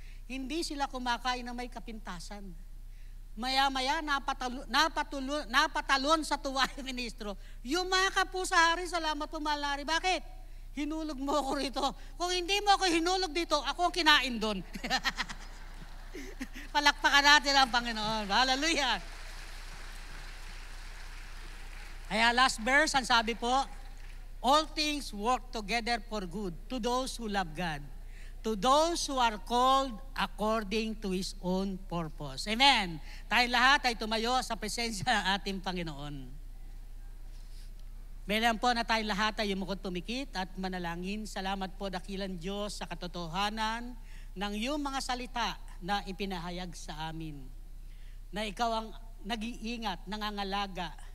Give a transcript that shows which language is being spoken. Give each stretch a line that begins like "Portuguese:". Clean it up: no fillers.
Filipino: Hindi sila kumakain na may kapintasan. Maya-maya, napatalon sa tuwa yung ministro. Yumakap po sa hari, salamat po mahal na hari. Bakit? Hinulog mo ako rito. Kung hindi mo ako hinulog dito, ako ang kinain doon. Palakpakan natin ang Panginoon. Hallelujah. Kaya last verse, ang sabi po,
English: all things work together for good to those who love God, to those who are called according to His own purpose. Amen.
Filipino: Tayo lahat ay tumayo sa presensya ng ating Panginoon. Meron po na tayo lahat ay yumukod tumikit at manalangin. Salamat po dakilang Diyos sa katotohanan ng iyong mga salita na ipinahayag sa amin. Na ikaw ang nag-iingat, nangangalaga,